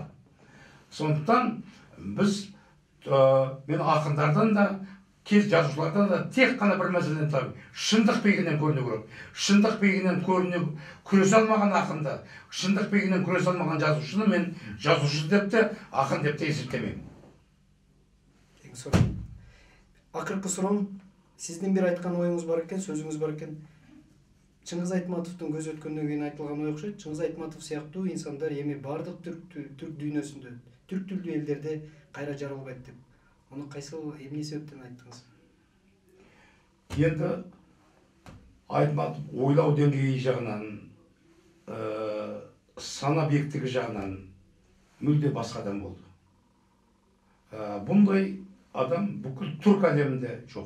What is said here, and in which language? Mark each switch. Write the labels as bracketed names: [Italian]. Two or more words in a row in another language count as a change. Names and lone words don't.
[Kazakh] Сондықтан біз мен ақындардан да, жазушылардан да тек қана бір мәселеден табым. Шындық биігінен көріну керек. Шындық биігінен күресе алмаған ақынды, шындық биігінен күресе алмаған жазушыны мен жазушы деп те, ақын деп те есептемеймін. [Kyrgyz] Акыркы суроом, сиздин бир айткан оюңуз бар экен, сөзүңүз бар экен. Чыңгыз Айтматовдун көз өткөндөн кийин айтылган ой окшойт. Чыңгыз Айтматов сыяктуу инсандар эми бардык түрк дүйнөсүндө, түрк тилдүү элдерде кайра жаралбайт деп. Onu кайсыл эмне себептен айттыңыз? [Kazakh] Енді Айтматов ойлау деңгейі жағынан, сана биіктігі жағынан мүлде басқа адам болды. Бұндай адам бүкіл түрк әлемінде жоқ.